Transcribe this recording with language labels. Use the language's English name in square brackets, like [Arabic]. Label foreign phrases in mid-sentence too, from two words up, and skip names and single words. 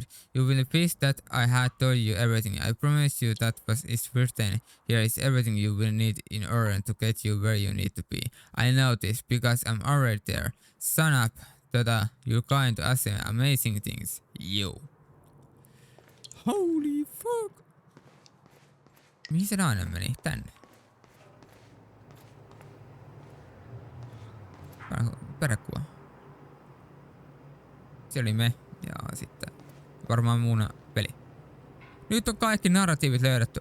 [English] You will wish that I had told you everything. I promise you that is written. Here is everything you will need in order to get you where you need to be. I know this because I'm already there. Son up, Dada. You're going to ask amazing things. You. Holy fuck. [Finnish] Mihin se nainen meni? Tänne. Perekuva. Se oli me. Ja sitten varmaan muuna peli. Nyt on kaikki narratiivit löydetty.